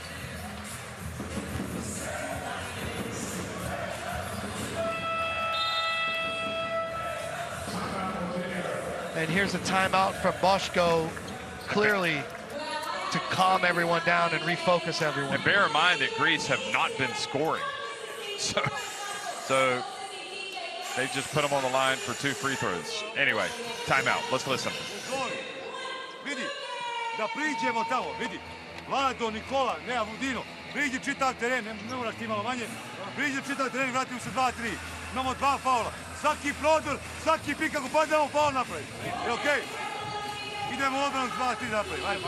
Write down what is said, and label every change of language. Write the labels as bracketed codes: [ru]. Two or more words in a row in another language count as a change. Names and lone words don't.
[en] And here's a timeout from Boško, clearly to calm everyone down and refocus everyone. And bear in mind that Greece have not been scoring. So they've just put them on the line for 2 free throws. Anyway, timeout. Let's listen. [hr] Vidi, da priđemo tamo, vidi. Vlado, Nikola, Nea Vudino, priđi čitav teren, ne moraš ti malo manje, priđi čitav teren, vratimo se 2-3. Imamo 2 faula. Svaki prodor, svaki pik kako padnemo, faul napravi. Je okej? Idemo u obranu 2-3 napravi. Ajmo.